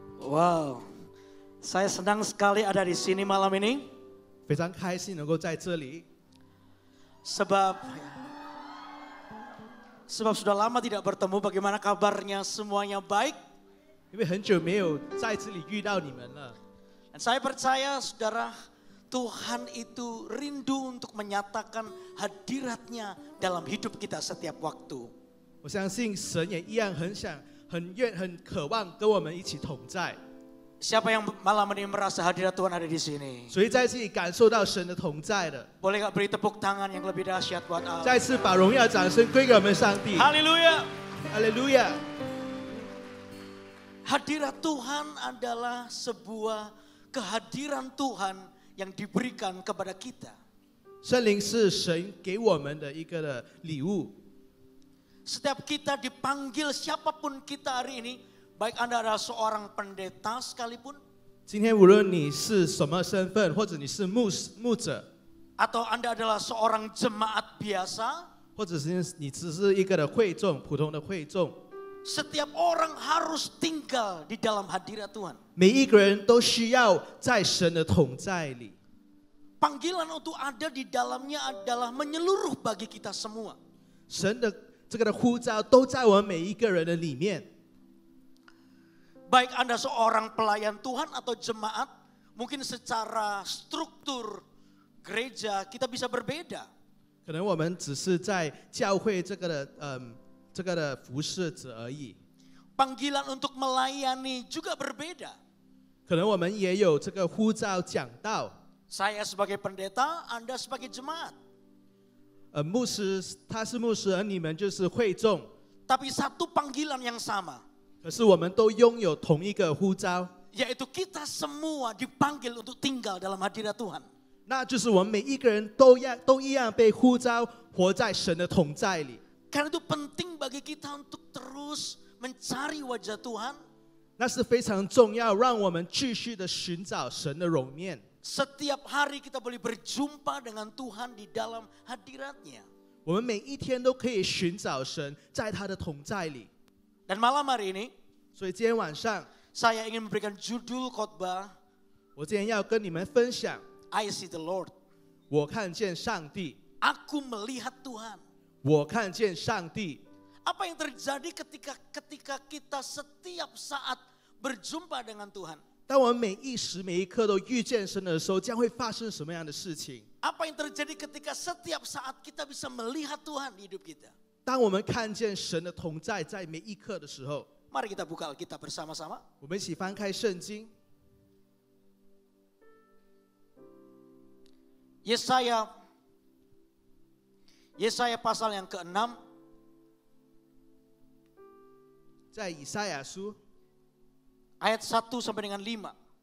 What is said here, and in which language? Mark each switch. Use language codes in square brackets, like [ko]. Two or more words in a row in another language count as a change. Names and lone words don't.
[id] Wow, saya senang sekali ada di sini malam ini. [zh] 非常开心能够在这里， [id] Sebab sudah lama tidak bertemu. Bagaimana kabarnya? Semuanya baik. [zh] 因为很久没有在这里遇到你们了。 [id] Dan saya percaya saudara, Tuhan itu rindu untuk menyatakan hadiratnya dalam hidup kita setiap waktu. [zh] 我相信神也一样很想、很渴望跟我们一起同在。 [id] Siapa yang malam ini merasa hadirat Tuhan ada di sini? [zh] 所以在这里感受到神的同在的， [id] Boleh gak beri tepuk tangan yang lebih dahsyat buat Allah? [zh] 再次把荣耀、掌声归给我们上帝。 [id] Haleluya! [zh] 哈利路亚！ [id] Hadirat Tuhan adalah sebuah kehadiran Tuhan yang diberikan kepada kita. [zh] 圣灵是神给我们的一个的礼物。 [id] Setiap kita dipanggil, siapapun kita hari ini, baik Anda adalah seorang pendeta sekalipun, [zh] 今天无论你是什么身份，或者你是牧者， [id] atau Anda adalah seorang jemaat biasa, [zh] 或者是你只是一个的会众，普通的会众， [id] setiap orang harus tinggal di dalam hadirat Tuhan. [zh] 每一个人都需要在神的同在里。 [id] Panggilan untuk ada di dalamnya adalah menyeluruh bagi kita semua. [zh] 神的这个的呼召都在我们每一个人的里面。 [id] Baik Anda seorang pelayan Tuhan atau jemaat, mungkin secara struktur gereja kita bisa berbeda. [zh] 可能我们只是在教会这个的服侍者而已。 [id] Panggilan untuk melayani juga berbeda. [zh] 可能我们也有这个呼召讲道。 [id] Saya sebagai pendeta, Anda sebagai jemaat. [zh] 牧师他是牧师，而你们就是会众。 [id] Tapi satu panggilan yang sama, [zh] 可是我们都拥有同一个呼召， [id] yaitu kita semua dipanggil untuk tinggal dalam hadirat Tuhan. [zh] 那就是我们每一个人都一样被呼召活在神的同在里。 [id] Karena itu penting bagi kita untuk terus mencari wajah Tuhan. [zh] 那是非常重要，让我们继续的寻找神的容面。 [id] Setiap hari kita boleh berjumpa dengan Tuhan di dalam hadiratnya. [zh] 我们每一天都可以寻找神，在他的同在里。 [id] Dan malam hari ini, [zh] 所以今天晚上， [id] saya ingin memberikan judul khotbah, [zh] 我今天要跟你们分享， [en] I see the Lord. [zh] 我看见上帝， [id] Aku melihat Tuhan. [zh] 我看见上帝。 [id] Apa yang terjadi ketika kita setiap saat berjumpa dengan Tuhan? [zh] 当我们每一时每一刻都遇见神的时候，将会发生什么样的事情？ [id] Apa yang terjadi ketika setiap saat kita bisa melihat Tuhan di hidup kita? [zh] 当我们看见神的同在在每一刻的时候， [id] Mari kita buka Alkitab bersama-sama. [zh] 我们一起翻开圣经， [id] Yesaya pasal yang ke-6, [zh] 在以赛亚书 [id] ayat 1 sampai dengan 5.